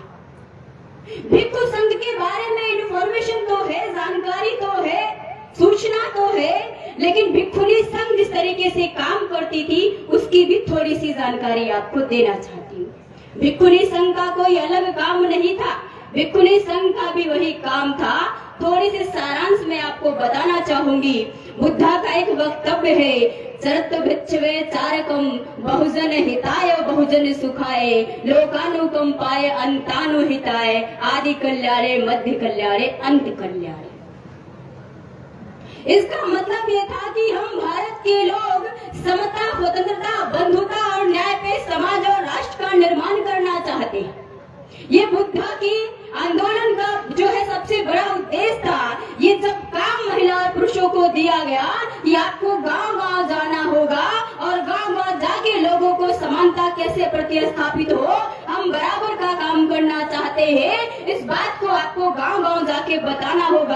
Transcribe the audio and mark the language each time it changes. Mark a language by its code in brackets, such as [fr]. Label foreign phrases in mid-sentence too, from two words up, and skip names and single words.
[hi] भिक्षु संघ के बारे में इंफॉर्मेशन तो है, जानकारी तो है, सूचना तो है, लेकिन भिक्षुणी संघ जिस तरीके से काम करती थी उसकी भी थोड़ी सी जानकारी आपको देना चाहती हूँ। भिक्षुणी संघ का कोई अलग काम नहीं था, भिक्षुणी संघ का भी वही काम था। थोड़ी सी सारांश में आपको बताना चाहूंगी। बुद्धा का एक वक्तव्य है, [pi] चरत भिक्षवे चारकम बहुजन हिताय बहुजन सुखाय लोकानुकंपाय अंतानु हिताय आदि कल्याणे मध्य कल्याणे अंत कल्याणे। [hi] इसका मतलब ये था कि हम भारत के लोग समता, स्वतंत्रता, बंधुता और न्याय पे समाज और राष्ट्र का निर्माण करना चाहते हैं। ये बुद्धा की आंदोलन का जो है सबसे बड़ा उद्देश्य था। ये जब काम महिला और पुरुषों को दिया गया कि आपको गांव-गांव जाना होगा और गांव-गांव जाके लोगों को समानता कैसे प्रतिस्थापित हो, हम बराबर का काम करना चाहते हैं, इस बात को आपको गांव-गांव जाके बताना होगा।